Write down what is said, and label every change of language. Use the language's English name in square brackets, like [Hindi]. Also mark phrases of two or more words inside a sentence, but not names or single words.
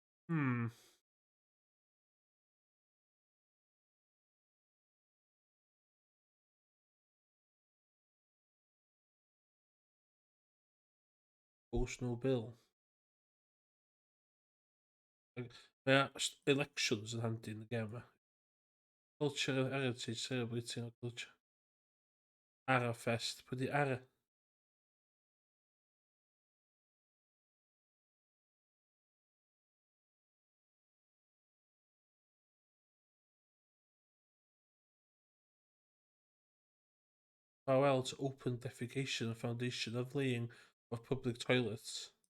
[English] Hmm. Post no bill. [Welsh] Mae elections yn handi yn y gem yma. [English] Culture and Heritage Celebrating our Culture. Ara Fest. [Welsh] Pwy di Ara? [English] Farewell to open defecation and foundation of laying of public toilets.